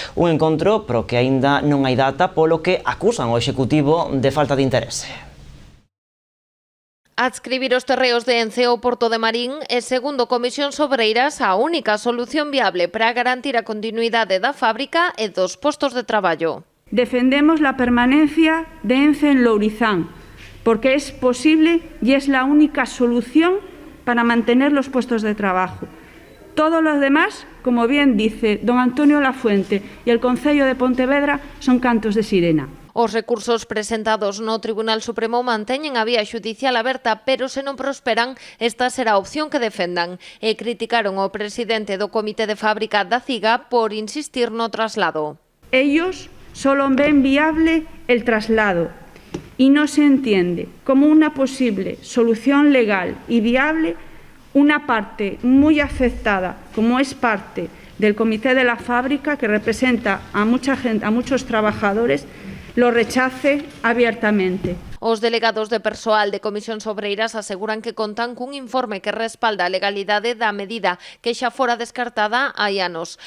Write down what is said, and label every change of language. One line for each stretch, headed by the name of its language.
Galician: Un encontro pro que aínda non hai data, polo que acusan o Executivo de falta de interese. Adscribir os terreos de Ence ao Porto de Marín é, segundo Comisións Obreiras, a única solución viable para garantir a continuidade da fábrica e dos postos de traballo.
Spanish: Defendemos la permanencia de Ence en Lourizán, porque es posible y es la única solución para mantener los puestos de trabajo. Todo lo demás, como bien dice don Antonio Lafuente y el Concello de Pontevedra, son cantos de sirena.
Galician: Os recursos presentados no Tribunal Supremo manteñen a vía xudicial aberta, pero se non prosperan, esta será a opción que defendan. E criticaron ao presidente do Comité de Fábrica da CIGA por insistir no traslado.
Spanish: Ellos solo ven viable el traslado y no se entiende como una posible solución legal y viable una parte muy afectada, como es parte del Comité de la Fábrica, que representa a mucha gente, a muchos trabajadores, lo rechace abiertamente.
Galician: Os delegados de persoal de Comisións Obreiras aseguran que contan cun informe que respalda a legalidade da medida que xa fora descartada hai anos.